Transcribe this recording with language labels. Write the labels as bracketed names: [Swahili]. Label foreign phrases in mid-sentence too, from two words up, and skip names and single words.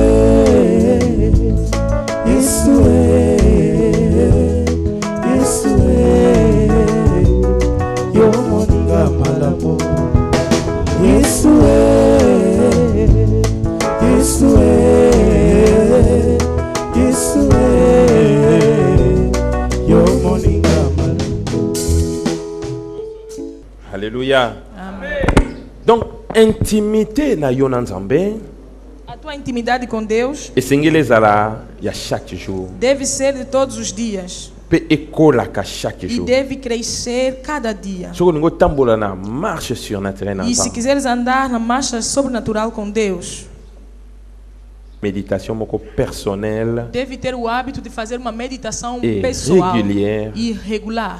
[Lingala] Yesu Yesu yo moninga malamu Yesu Yesu Yesu yo moninga malamu. Alléluia. Amen. Donc intimité na yo na Nzambe. [Portuguese] A tua intimidade com Deus. [Lingala] Esengelezala ya [French] chaque jour. [Portuguese] Deve ser de todos os dias. E deve crescer cada dia. E se quiseres andar na marcha sobrenatural com Deus, meditação personnelle, deve ter o hábito de fazer uma meditação pessoal e regular.